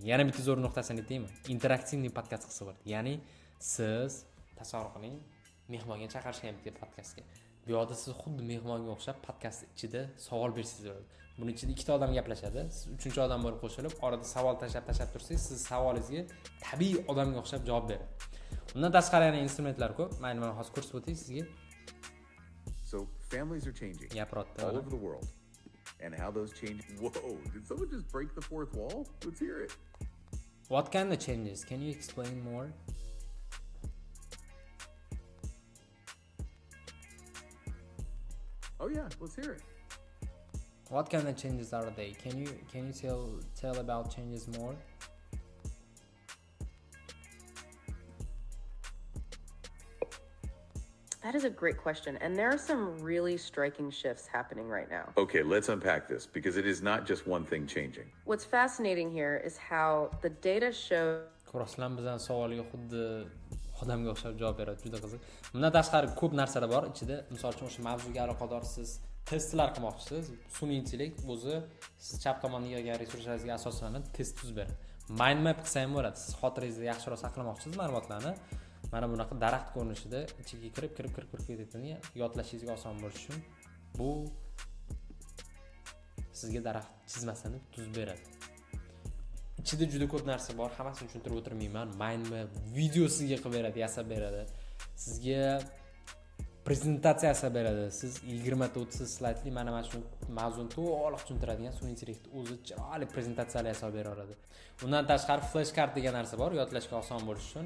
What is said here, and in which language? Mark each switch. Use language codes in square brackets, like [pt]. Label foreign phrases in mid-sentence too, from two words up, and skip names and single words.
[uz] Yana bitta zo'r nuqtasini aytaymi? Interaktiv podkast qilsa bo'ladi. Ya'ni siz tasavvur qiling, mehmonga chaqirishgan bitta podkastga. Bu yoqda siz xuddi mehmonga o'xshab podkast ichida savol bersangiz bo'ladi. Buning ichida ikkita odam gaplashadi. Siz uchinchi odam bo'lib qo'shilib, orada savol tashlab tursangiz, siz savolingizga tabiiy odamga o'xshab javob beradi. Undan tashqari yana instrumentlar ko'p. Mana hozir ko'rsatib o'tay sizga. [en] So families are changing all over the world. And how those change. Whoa, did someone just break the fourth wall? Let's hear it. What kind of changes? Can you explain more? Oh yeah, let's hear it. What kind of changes are they? Can you tell about changes more? That is a great question. And there are some really striking shifts happening right now. Okay, let's unpack this because it is not just one thing changing. What's fascinating here is how the data show. [uz] Ko'rasizlar, bizning savolga xuddi odamga o'xshab javob beradi, juda qiziq. Bundan tashqari ko'p narsalar bor ichida. Misol uchun o'sha mavzuga aloqador siz testlar qilmoqchisiz. Sun'iy intellekt o'zi siz chap tomonga yig'gan resurslaringizga asoslanib test tuzib beradi. [en] Mind map [uz] qilsa ham bo'ladi. Siz xotirangizda yaxshiroq saqlamoqchisiz ma'lumotlarni. Mana bunaqa daraxt ko'rinishida ichiga kirib ketadi. Yodlashingizga oson bo'lishi uchun bu sizga daraxt chizmasini tuzib beradi. Ichida juda ko'p narsa bor, hammasini tushuntirib o'tirmayman. [en] Mind map video [uz] sizga qilib beradi, yasab beradi. Sizga prezentatsiya yasab beradi. Siz 20-30 slaydli mana shu mavzuni to'liq tushuntiradigan sun'iy intellekt o'zi chiroyli prezentatsiyalar yasab bera oladi. Undan tashqari [en] flash card [uz] degan narsa bor, yodlashga oson bo'lishi uchun.